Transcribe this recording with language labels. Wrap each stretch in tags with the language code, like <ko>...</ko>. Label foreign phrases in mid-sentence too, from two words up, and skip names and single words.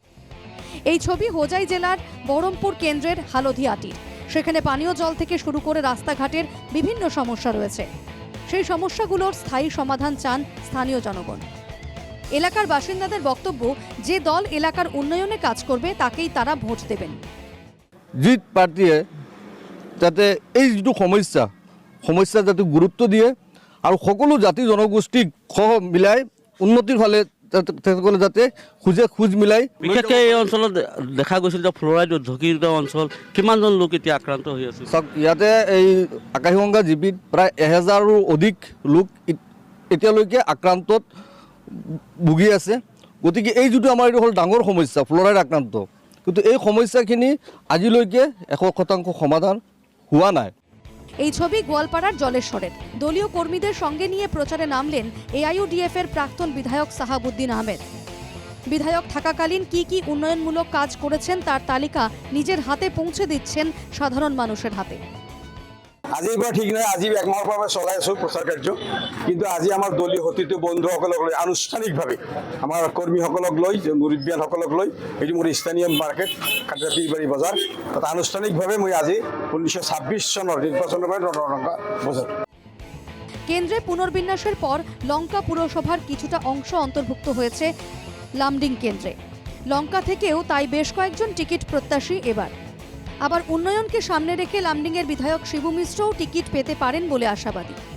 <bn>এই ছবি হোজাই জেলার বহরমপুর কেন্দ্রের হালদিয়াটির। সেখানে পানীয় জল থেকে শুরু করে রাস্তাঘাটের বিভিন্ন সমস্যা রয়েছে। সেই সমস্যাগুলোর স্থায়ী সমাধান চান স্থানীয় জনগণ। এলাকার বাসিন্দাদের বক্তব্য, যে দল এলাকার উন্নয়নে কাজ করবে তাকেই তারা ভোট দেবেন।</bn> <as>যি পাৰ্টীয়ে যাতে এই যিটো সমস্যা যাতে গুৰুত্ব দিয়ে আৰু সকলো জাতি জনগোষ্ঠীক সহ মিলাই উন্নতিৰ ফালে তেওঁলোকে যাতে খোজ মিলাই। বিশেষকৈ এই অঞ্চলত দেখা গৈছিল যে ফ্ল'ৰাইড ঝুঁকিৰ অঞ্চল, কিমানজন লোক এতিয়া আক্ৰান্ত হৈ আছে। চাওক, ইয়াতে এই আকাশীগংগা জিপিত প্ৰায় 1000ৰো অধিক লোক এতিয়ালৈকে আক্ৰান্তত ভুগি আছে। গতিকে এই যিটো আমাৰ এইটো হ'ল ডাঙৰ সমস্যা, ফ্ল'ৰাইড আক্ৰান্ত, কিন্তু এই সমস্যাখিনি আজিলৈকে 100% সমাধান হোৱা নাই।</as> <bn>এই ছবি গোয়ালপাড়ার জলেশ্বরের। দলীয় কর্মীদের সঙ্গে নিয়ে প্রচারে নামলেন এআইইউডিএফ এর প্রাক্তন বিধায়ক সাহাবুদ্দিন আহমেদ। বিধায়ক থাকাকালীন কি কি উন্নয়নমূলক কাজ করেছেন তার তালিকা নিজের হাতে পৌঁছে দিচ্ছেন সাধারণ মানুষের হাতে।</bn> <as>আজিৰ পৰা ঠিক নাই, আজি একমাহৰ পৰা চলাই আছোঁ প্ৰচাৰ কাৰ্য, কিন্তু আজি আমাৰ দলীয় সতীৰ্থ বন্ধুসকলক লৈ আনুষ্ঠানিকভাৱে আমাৰ কৰ্মীসকলক লৈ, মুৰব্বীয়ানসকলক লৈ, এইটো মোৰ স্থানীয় মাৰ্কেট কাটিবাৰী বজাৰ, তাত আনুষ্ঠানিকভাৱে মই আজি 1926 চনৰ নিৰ্বাচনৰ বাবে ৰণৰঙ্গা বজাৰ।</as> <bn>কেন্দ্রে পুনর্বিন্যাসের পর লঙ্কা পুরসভার কিছুটা অংশ অন্তর্ভুক্ত হয়েছে লামডিং কেন্দ্রে। লঙ্কা থেকেও তাই বেশ কয়েকজন টিকিট প্রত্যাশী এবার। আবার উন্নয়নকে সামনে রেখে লামডিংয়ের বিধায়ক শিবু মিশ্রও টিকিট পেতে পারেন বলে আশাবাদী।</bn>